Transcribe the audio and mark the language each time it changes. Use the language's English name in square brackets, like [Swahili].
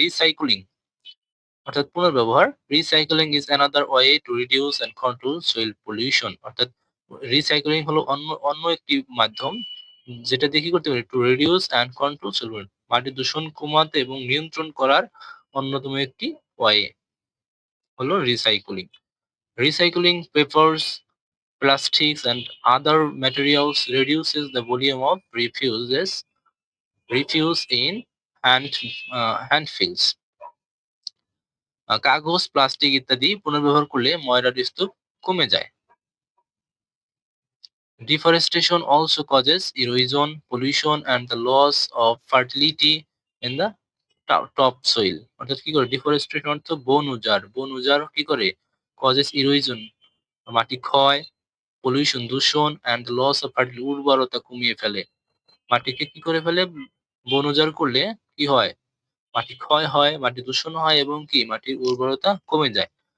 [Bangla] Recycling অর্থাৎ পুনর্ব্যবহার, [English] recycling is another way to reduce and control soil pollution, [Bangla] অর্থাৎ recycling হলো অন্য অন্য একটি মাধ্যম যেটা দিয়ে কি করতে পারে, [English] to reduce and control soil, [Bangla] মাটি দূষণ কমাতে এবং নিয়ন্ত্রণ করার অন্যতম একটি ওয়ে হলো recycling. [English] Recycling papers, plastics, and other materials reduces the volume of refuse in landfills. [Bangla] কাগজ, প্লাস্টিক ইত্যাদি পুনর্ব্যবহার করলে ময়লার স্তূপ কমে যায়। [English] Deforestation also causes erosion, pollution, and the loss of fertility in the topsoil. [Bangla] অর্থাৎ কি করে, ডিফরেস্টেশন অর্থ বন উজাড় কি করে, [English] causes erosion [Bangla] মাটি ক্ষয়, পলিউশন দূষণ, [English] and loss of fertility [Bangla] উর্বরতা কমিয়ে ফেলে। মাটিকে কি করে ফেলে, বন উজাড় করলে কি হয়, মাটি ক্ষয় হয়, মাটি দূষণ হয় এবং কি মাটির উর্বরতা কমে যায়।